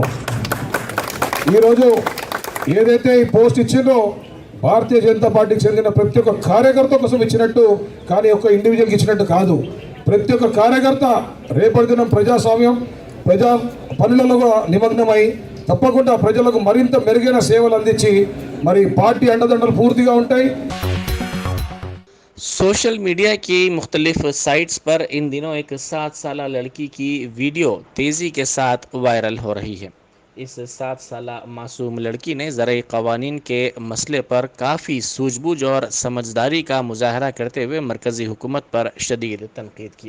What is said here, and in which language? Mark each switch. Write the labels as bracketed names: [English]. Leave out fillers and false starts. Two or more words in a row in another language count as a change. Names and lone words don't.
[Telugu] ఈరోజు ఏదైతే ఈ పోస్ట్ ఇచ్చిందో భారతీయ జనతా పార్టీకి చెందిన ప్రతి ఒక్క కార్యకర్త కోసం ఇచ్చినట్టు, కానీ ఒక ఇండివిజువల్కి ఇచ్చినట్టు కాదు। ప్రతి ఒక్క కార్యకర్త రేపటి దినం ప్రజాస్వామ్యం ప్రజా పనులలో నిమగ్నమై తప్పకుండా ప్రజలకు మరింత మెరుగైన సేవలు అందించి మరి పార్టీ అండదండలు పూర్తిగా ఉంటాయి। [Urdu] سوشل میڈیا کی مختلف سائٹس پر ان دنوں ایک 7 سالہ لڑکی کی ویڈیو تیزی کے ساتھ وائرل ہو رہی ہے۔ اس 7 سالہ معصوم لڑکی نے زرعی قوانین کے مسئلے پر کافی سوجھ بوجھ اور سمجھداری کا مظاہرہ کرتے ہوئے مرکزی حکومت پر شدید تنقید کی۔